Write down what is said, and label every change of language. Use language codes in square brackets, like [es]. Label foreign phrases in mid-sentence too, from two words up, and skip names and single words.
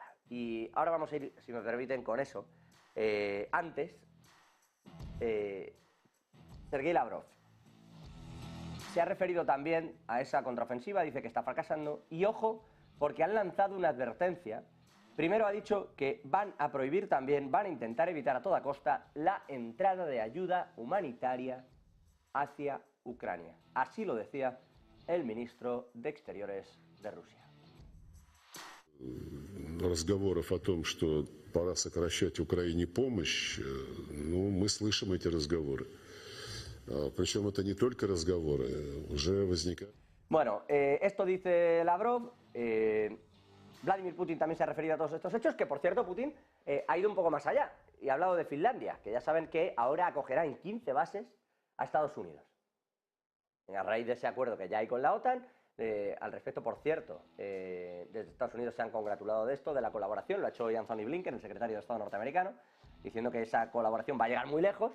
[es] Y ahora vamos a ir, si me permiten, con eso. Antes, Sergei Lavrov se ha referido también a esa contraofensiva, dice que está fracasando, y ojo, porque han lanzado una advertencia. Primero ha dicho que van a prohibir también, van a intentar evitar a toda costa la entrada de ayuda humanitaria hacia Ucrania. Así lo decía el ministro de Exteriores de Rusia. [ru] Разговоров о том, что пора сокращать Украине помощь, ну, мы слышим эти разговоры. Причем это не только разговоры, уже возникают. [es] Bueno, esto dice Lavrov. Vladimir Putin también se ha referido a todos estos hechos, que por cierto Putin ha ido un poco más allá y ha hablado de Finlandia, que ya saben que ahora acogerá en 15 bases a Estados Unidos. A raíz de ese acuerdo que ya hay con la OTAN, al respecto, por cierto, desde Estados Unidos se han congratulado de esto, de la colaboración, lo ha hecho hoy Anthony Blinken, el secretario de Estado norteamericano, diciendo que esa colaboración va a llegar muy lejos.